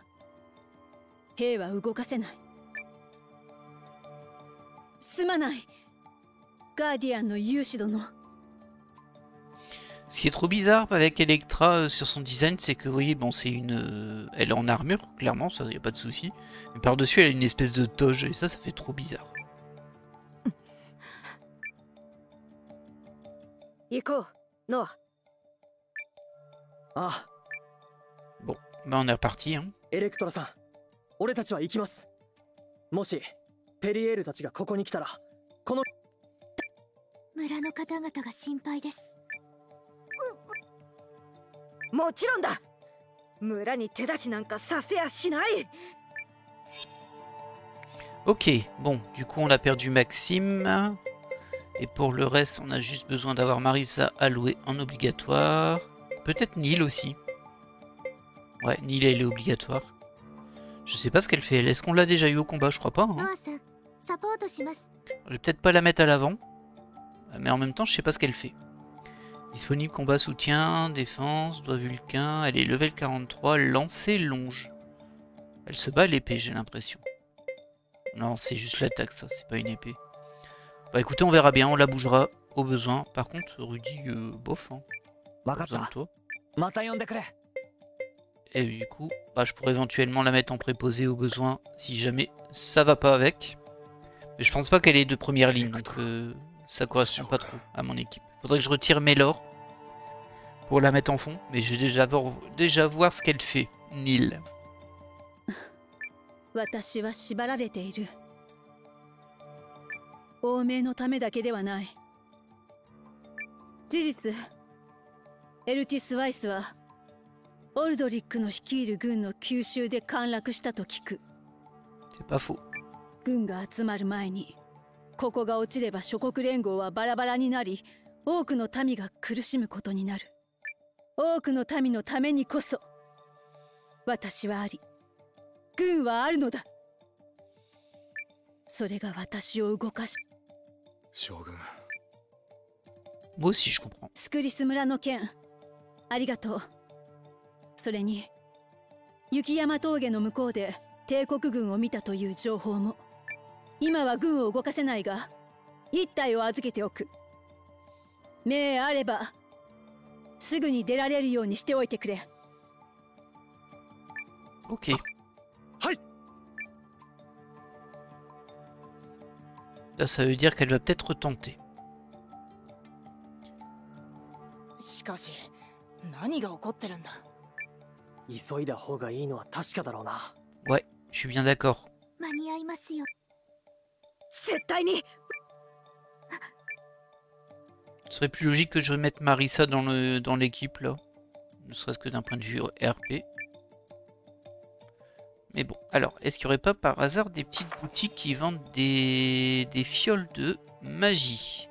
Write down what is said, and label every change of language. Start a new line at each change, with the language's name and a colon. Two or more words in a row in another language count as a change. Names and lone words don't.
Japanese: 兵は動かせない。すまない。ガーディアンの勇士殿。
French: Ce qui est trop bizarre avec Electra sur son design, c'est que, vous voyez, bon, c'est une... elle est en armure, clairement, ça, y a pas de souci. Mais par-dessus, elle a une espèce de toge, et ça fait trop bizarre.
Japanese: 行こう、ノア。ああ、
French: Bon, bah on est reparti, hein.
Japanese: エレクトラさん、俺たちは行きます。もしペリエールたちがここに来たら、この村の方々が心配です。もちろんだ。村に手出しなんかさせやしない。
French: Ok, bon, du coup on a perdu Maxime. Et pour le reste, on a juste besoin d'avoir Marisa allouée en obligatoire. Peut-être Neil aussi. Ouais, Neil elle est obligatoire. Je sais pas ce qu'elle fait. Est-ce qu'on l'a déjà eu au combat? Je crois pas. Hein.
Japanese: ノアさん、サポートします。
French: Je vais peut-être pas la mettre à l'avant. Mais en même temps, je sais pas ce qu'elle fait. Disponible combat soutien, défense, doigt vulcain. Elle est level 43, lancer longe. Elle se bat à l'épée, j'ai l'impression. Non, c'est juste l'attaque, ça. C'est pas une épée. Bah écoutez, on verra bien. On la bougera au besoin. Par contre, Rudy, bof. Hein. Pas besoin de toi. Et du coup, bah, je pourrais éventuellement la mettre en préposé au besoin si jamais ça va pas avec. Mais je pense pas qu'elle est de première ligne, donc ça correspond pas trop à mon équipe. Faudrait que je retire Mélor pour la mettre en fond, mais je vais déjà voir ce qu'elle fait. Neil.
Japanese: 私は縛られている。王命のためだけではない。事実、エルティス・ワイスはオルドリックの率いる軍の急襲で陥落したと聞く。
French: C'est pas faux.
Japanese: 軍が集まる前に、ここが落ちれば諸国連合はバラバラになり、多くの民が苦しむことになる。多くの民のためにこそ、私はあり、軍はあるのだ。それが私を動かし。将軍、
French: Moi aussi, je comprends.
Japanese: スクリス村の件ありがとう。それに雪山峠の向こうで帝国軍を見たという情報も。今は軍を動かせないが一体を預けておく。命あればすぐに出られるようにしておいてくれ。
French: Ok. Là, ça veut dire qu'elle va peut-être tenter.
Japanese: しかし何が起こってるんだ。急いだ方がいいのは確かだろうな。
French: Ouais, je suis bien d'accord.
Japanese: 間に合いますよ。絶対に。
French: Ce serait plus logique que je remette Marissa dans l'équipe là. Ne serait-ce que d'un point de vue RP. Mais bon, alors, est-ce qu'il n'y aurait pas par hasard des petites boutiques qui vendent des fioles de magie?